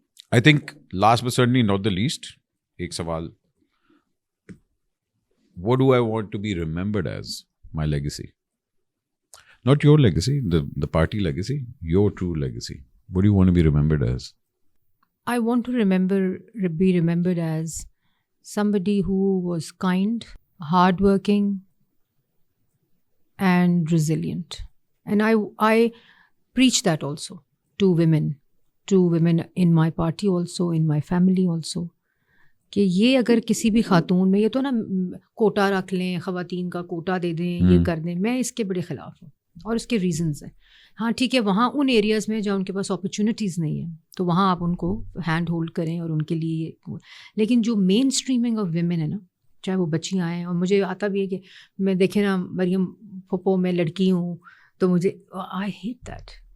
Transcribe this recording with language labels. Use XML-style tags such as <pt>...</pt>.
<en>I think last but certainly not the least,</en> <ur>ایک سوال.</ur> <en>What do I want to be remembered as? My legacy. Not your legacy, the party legacy, your true legacy. What do you want to be remembered as? I want to be remembered as somebody who was kind, hardworking, and resilient. And I preach that also to women in my party also, in my family also.</en> <ur>کہ یہ اگر کسی بھی خاتون میں, یہ تو نا کوٹا رکھ لیں, خواتین کا کوٹا دے دیں, یہ کر دیں, میں اس کے بڑے خلاف ہوں, اور اس کے ریزنز ہیں. ہاں ٹھیک ہے, وہاں ان ایریاز میں جہاں ان کے پاس اپرچونیٹیز نہیں ہیں, تو وہاں آپ ان کو ہینڈ ہولڈ کریں اور ان کے لیے. لیکن جو</ur> <en>mainstreaming of women</en> <ur>ہے نا, چاہے وہ بچیاں ہیں, اور مجھے آتا بھی ہے کہ میں دیکھیں نا, مریم پھپھو میں لڑکی ہوں, تو مجھے</ur> <en>I hate that.</en>